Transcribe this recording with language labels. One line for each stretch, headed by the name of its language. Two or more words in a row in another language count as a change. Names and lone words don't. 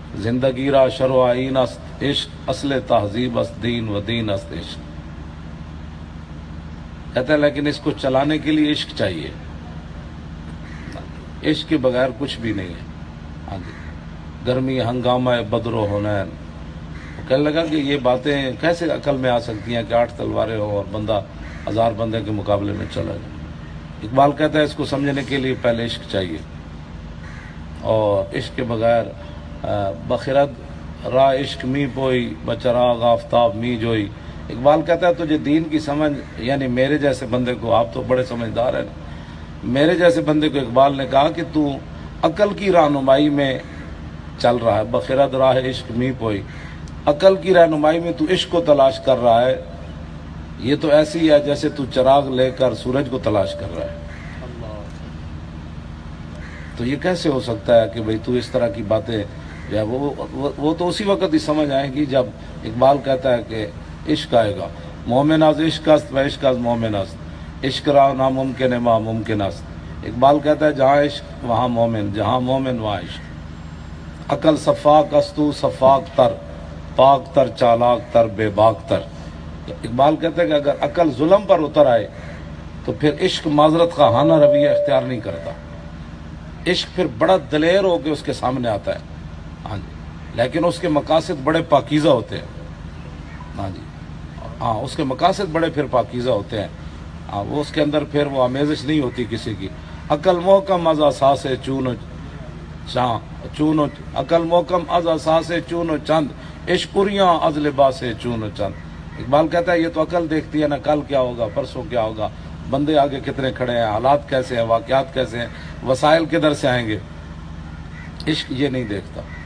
Persian: زندگی را شر و آئین است عشق، اصل تہذیب است دین و دین است عشق.
Urdu: کہتا ہے لیکن اس کو چلانے کے لیے عشق چاہیے، عشق کے بغیر کچھ بھی نہیں ہے. ہاں جی،
Persian: گرمی ہنگامہ بدر و حنین.
Urdu: کہنے لگا کہ یہ باتیں کیسے عقل میں آ سکتی ہیں کہ 8 تلواریں ہو اور بندہ 1000 بندے کے مقابلے میں چلا جائے. اقبال کہتا ہے اس کو سمجھنے کے لیے پہلے عشق چاہیے، اور عشق کے بغیر
Persian: بخرد راہ عشق می پوئی بچراغ آفتاب می جوئی.
Urdu: اقبال کہتا ہے تجھے دین کی سمجھ، یعنی میرے جیسے بندے کو، آپ تو بڑے سمجھدار ہیں نا، میرے جیسے بندے کو اقبال نے کہا کہ تو عقل کی رہنمائی میں چل رہا ہے،
Persian: بخرد راہ عشق می پوئی،
Urdu: عقل کی رہنمائی میں تو عشق کو تلاش کر رہا ہے. یہ تو ایسی ہے جیسے تو چراغ لے کر سورج کو تلاش کر رہا ہے. تو یہ کیسے ہو سکتا ہے کہ بھئی تو اس طرح کی باتیں، یا وہ تو اسی وقت ہی سمجھ آئیں گی جب اقبال کہتا ہے کہ عشق آئے گا.
Persian: مومن از عشق است و عشق از مومن است، عشق را ناممکن ما ممکن است.
Urdu: اقبال کہتا ہے جہاں عشق وہاں مومن، جہاں مومن وہاں عشق.
Persian: عقل صفاق است تو صفاق تر، پاک تر چالاک تر بے باک تر.
Urdu: اقبال کہتا ہے کہ اگر عقل ظلم پر اتر آئے تو پھر عشق معذرت خواہانہ رویہ اختیار نہیں کرتا. عشق پھر بڑا دلیر ہو کے اس کے سامنے آتا ہے. ہاں جی، لیکن اس کے مقاصد بڑے پاکیزہ ہوتے ہیں. ہاں جی، ہاں اس کے مقاصد بڑے پھر پاکیزہ ہوتے ہیں. ہاں وہ اس کے اندر پھر وہ آمیزش نہیں ہوتی کسی کی.
Persian: عقل محکم از اساس چون و عقل محکم از اساس چون و چند، عشقریاں از لباس چون و چند.
Urdu: اقبال کہتا ہے یہ تو عقل دیکھتی ہے نا کل کیا ہوگا، پرسوں کیا ہوگا، بندے آگے کتنے کھڑے ہیں، حالات کیسے ہیں، واقعات کیسے ہیں، وسائل کدھر سے آئیں گے. عشق یہ نہیں دیکھتا.